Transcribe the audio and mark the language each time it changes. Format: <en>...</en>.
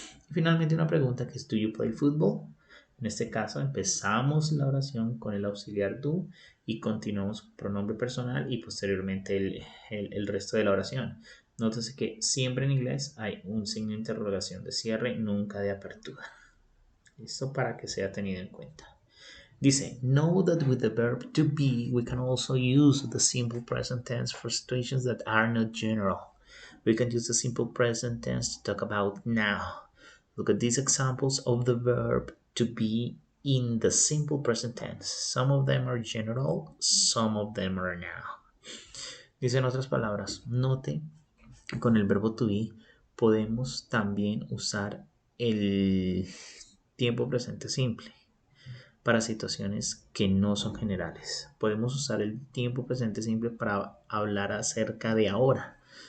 <es>Y finalmente una pregunta que es</es> <en>¿do you play football?</en> <es>En este caso empezamos la oración con el auxiliar do y continuamos con pronombre personal y posteriormente el resto de la oración. Nótese que siempre en inglés hay un signo de interrogación de cierre, nunca de apertura. Esto para que sea tenido en cuenta.</es> <en>Dice, know that with the verb to be, we can also use the simple present tense for situations that are not general. We can use the simple present tense to talk about now. Look at these examples of the verb to be in the simple present tense. Some of them are general, some of them are now.</en> <es>Dice en otras palabras, note con el verbo to be podemos también usar el tiempo presente simple para situaciones que no son generales. Podemos usar el tiempo presente simple para hablar acerca de ahora.</es>